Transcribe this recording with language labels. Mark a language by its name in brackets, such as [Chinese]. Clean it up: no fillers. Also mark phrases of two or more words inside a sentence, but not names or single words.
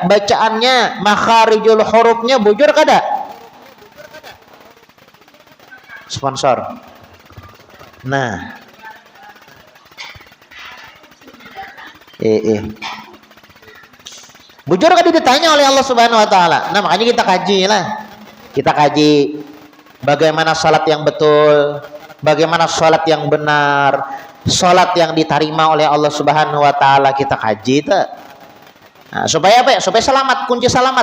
[Banjar] Bacaannya, makharijul hurufnya bujur kada? Sponsor. Nah. Bujur kan ditanya oleh Allah [Arabic] سبحانه وتعالى. [Indonesian] Nah, makanya kita kaji lah. Kita kaji bagaimana salat yang betul, bagaimana salat yang benar, salat yang diterima oleh Allah [Arabic] سبحانه وتعالى, [Indonesian] kita kaji itu. Nah, supaya apa ya? Supaya selamat, kunci selamat.